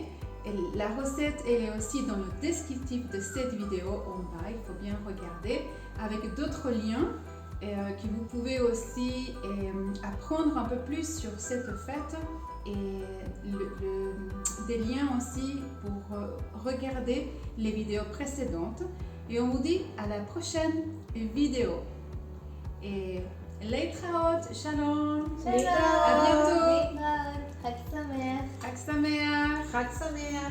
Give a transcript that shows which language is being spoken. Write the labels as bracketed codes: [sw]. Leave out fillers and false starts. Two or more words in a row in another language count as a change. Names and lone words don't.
[fr] Et la recette elle est aussi dans le descriptif de cette vidéo en bas, il faut bien regarder, avec d'autres liens que vous pouvez aussi apprendre un peu plus sur cette fête et des liens aussi pour regarder les vidéos précédentes. Et on vous dit à la prochaine vidéo. [he] Et להתראות, שלום, שלום. [fr] à bientôt, [he] להתראות. חג שמח. חג שמח. חג שמח.